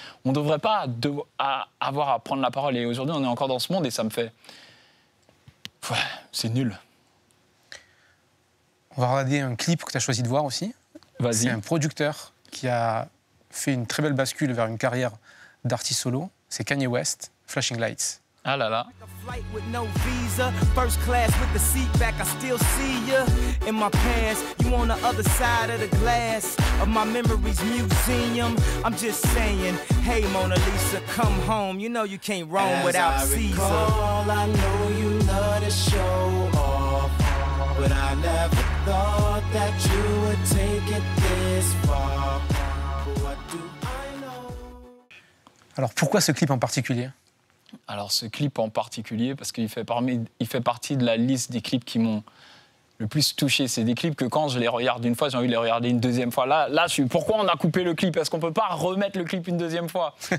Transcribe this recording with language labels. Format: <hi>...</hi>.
<fr>On ne devrait pas avoir à prendre la parole. Et aujourd'hui, on est encore dans ce monde et ça me fait… ouais, c'est nul. On va regarder un clip que tu as choisi de voir aussi. Vas-y. C'est un producteur qui a fait une très belle bascule vers une carrière d'artiste solo. C'est Kanye West, Flashing Lights. Ah là là.</fr> <en>Flight with no visa, first class with the seat back, I still see you in my past. You on the other side of the glass of my memories museum. I'm just saying, hey Mona Lisa, come home. You know you can't roam without Caesar. I know you love to show off, but I never thought that you would take it this far. What do I know?</en> <fr>Alors pourquoi ce clip en particulier? Alors ce clip en particulier, parce qu'il fait partie de la liste des clips qui m'ont le plus touché. C'est des clips que quand je les regarde une fois, j'ai envie de les regarder une deuxième fois. Là, je suis, pourquoi on a coupé le clip? Est-ce qu'on ne peut pas remettre le clip une deuxième fois?</fr>